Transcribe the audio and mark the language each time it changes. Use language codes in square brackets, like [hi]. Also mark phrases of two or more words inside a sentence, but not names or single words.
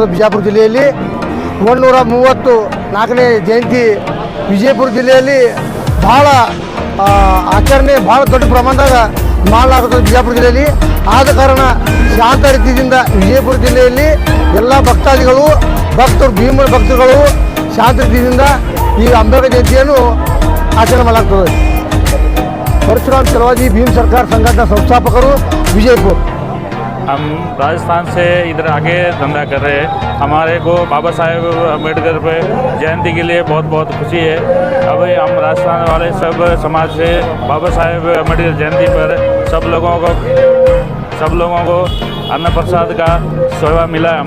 [kn] ಬಿಜಾಪುರ ಜಿಲ್ಲೆಯಲ್ಲಿ 134ನೇ ಜಯಂತಿ ವಿಜಯಪುರ ಜಿಲ್ಲೆಯಲ್ಲಿ ಭಾಳ ದೊಡ್ಡ ಪ್ರಮಾಣದಾಗ ಮಾಡಲಾಗುತ್ತದೆ. ಬಿಜಾಪುರ ಜಿಲ್ಲೆಯಲ್ಲಿ ಆದ ಕಾರಣ ಶಾಂತ ರೀತಿಯಿಂದ ವಿಜಯಪುರ ಜಿಲ್ಲೆಯಲ್ಲಿ ಎಲ್ಲ ಭಕ್ತಾದಿಗಳು ಭೀಮ ಭಕ್ತರುಗಳು ಶಾಂತ ರೀತಿಯಿಂದ ಈ ಅಂಬೇಡ್ಕರ್ ಜಯಂತಿಯನ್ನು ಆಚರಣೆ ಮಾಡಲಾಗ್ತದೆ. [hi] परशुराम चलवाजी भीम सरकार संगठन संस्थापकರು विजयपुर। हम राजस्थान से इधर आगे धंधा कर रहे हैं। हमारे को बाबा साहेब अम्बेडकर पे जयंती के लिए बहुत बहुत खुशी है। अब हम राजस्थान वाले सब समाज से बाबा साहेब अम्बेडकर जयंती पर सब लोगों को अन्न प्रसाद का सेवा मिला है।